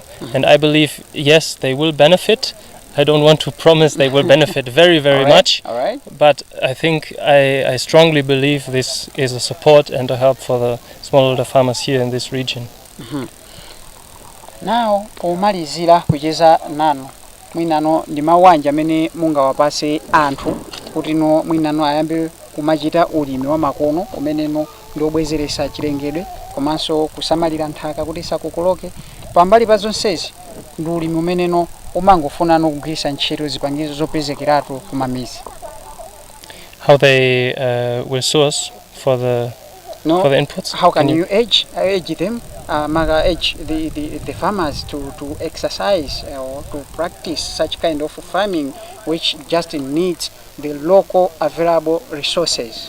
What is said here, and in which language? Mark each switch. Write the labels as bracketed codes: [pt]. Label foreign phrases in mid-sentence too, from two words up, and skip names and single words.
[en] And I believe, yes, they will benefit. I don't want to promise they will benefit very, very much, but I think I strongly believe this is a support and a help for the smallholder farmers here in this region. Now, [ny] pomalizira kucheza nanu mwinano ndi mawanja amene mungawapase anthu kuti no mwinano ayambe kumachita ulimi wa makono umeneno ndi obwezeresa chirengedwe komanso kusamalira nthaka kuti sakukoloke. Pambali pa zonsezi ndi ulimi umeneno umangofuna kugwiritsa ntchito zipangizo zopezekeratu kumamizi. [en] How they will source for the inputs? How can you urge them, urge the farmers to exercise or to practice such kind of farming which just needs the local available resources?